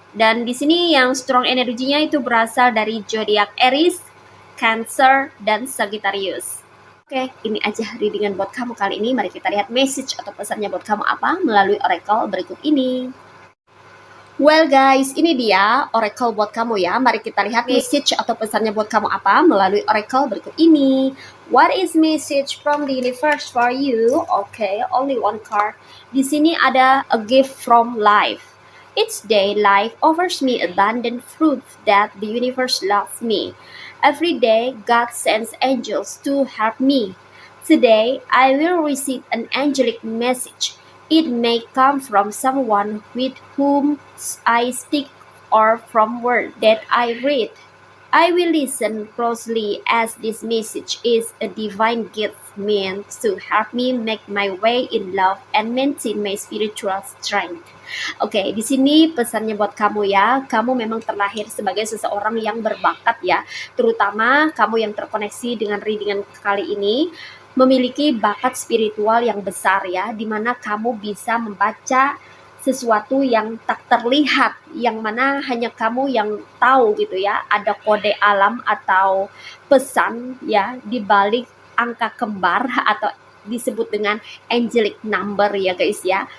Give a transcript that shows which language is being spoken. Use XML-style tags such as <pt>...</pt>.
<id>Dan di sini yang strong energinya itu berasal dari zodiak Aries, Cancer, dan Sagittarius. Oke, ini aja readingan buat kamu kali ini. Mari kita lihat message atau pesannya buat kamu apa melalui oracle berikut ini. Well guys, ini dia oracle buat kamu ya. Mari kita lihat message atau pesannya buat kamu apa melalui oracle berikut ini.</id> <en>What is message from the universe for you? Okay, only one card.</en> <id>Di sini ada</id> <en>a gift from life. Each day, life offers me abundant fruit that the universe loves me. Every day, God sends angels to help me. Today, I will receive an angelic message. It may come from someone with whom I speak or from word that I read. I will listen closely as this message is a divine gift meant to help me make my way in love and maintain my spiritual strength.</en> <id>Oke, di sini pesannya buat kamu ya. Kamu memang terlahir sebagai seseorang yang berbakat ya. Terutama kamu yang terkoneksi dengan readingan kali ini memiliki bakat spiritual yang besar ya, di mana kamu bisa membaca sesuatu yang tak terlihat, yang mana hanya kamu yang tahu gitu ya, ada kode alam atau pesan ya di balik angka kembar atau disebut dengan angelic number ya guys ya.</id>